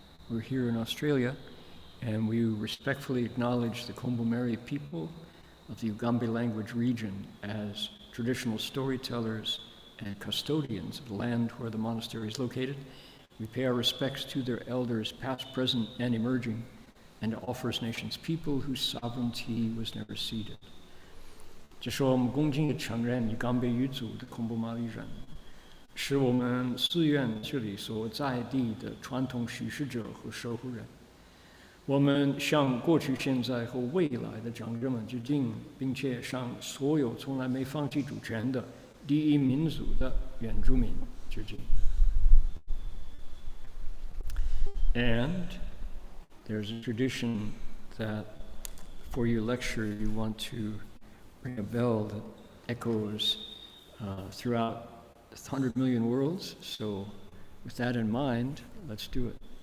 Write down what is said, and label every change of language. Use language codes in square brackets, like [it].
[en] We're here in Australia, and we respectfully acknowledge the Kombumerri people of the Ugambi language region as traditional storytellers and custodians of the land where the monastery is located. We pay our respects to their elders, past, present, and emerging, and to all First Nations people whose sovereignty was never ceded. [zh] 这是我们恭敬地承认与冈贝语族的孔布玛丽人，是我们寺院这里所在地的传统叙事者和守护人。我们向过去、现在和未来的长者们致敬，并且向所有从来没放弃主权的第一民族的原住民致敬。 [en] And there's a tradition that for your lecture you want to ring a bell that echoes throughout 100 million worlds. So with that in mind, let's do it.